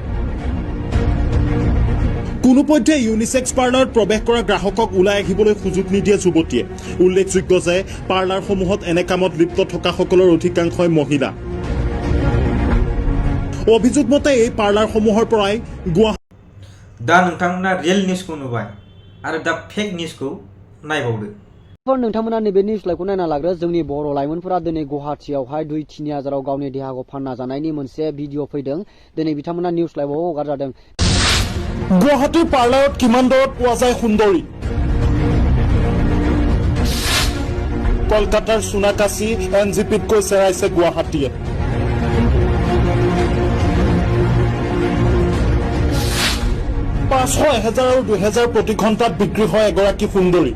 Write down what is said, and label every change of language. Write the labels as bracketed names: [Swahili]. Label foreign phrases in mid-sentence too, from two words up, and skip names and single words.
[Assamese] কোনোপধ্যে ইউনিচেক্স পাৰ্লাৰত প্ৰৱেশ কৰা গ্ৰাহকক ওলাই আহিবলৈ সুযোগ নিদিয়ে যুৱতীয়ে। উল্লেখযোগ্য যে পাৰ্লাৰসমূহত এনে কামত লিপ্ত থকাসকলৰ অধিকাংশই মহিলা। অভিযোগ মতে এই পাৰ্লাৰসমূহৰ পৰাই [Bodo] दा नोंथांमोना रियेल निउसखौ नुबाय आरो दा फेक निउसखौ नायबावदो। नोंथांमोना नैबे निउस लाइभखौ नायना लाग्रो जोंनि बर' लाइमोनफोरा दिनै गुवाहाटीयावहाय 2-3 हाजाराव गावनि देहाखौ फानना जानायनि मोनसे भिडिअ फैदों। दिनै बिथांमोना निउस लाइभआव हगारजादों। [Assamese] गुवाहाटीर पार्लाৰত কিমান দৰত পোৱা যায় সুন্দৰী? কলকাতাৰ সোনাকাছি এনজিপিতকৈ চেৰাইছে গুৱাহাটীয়ে। পাঁচশ, 1000 আৰু 2000 প্ৰতি ঘণ্টাত বিক্ৰী হয় এগৰাকী সুন্দৰী।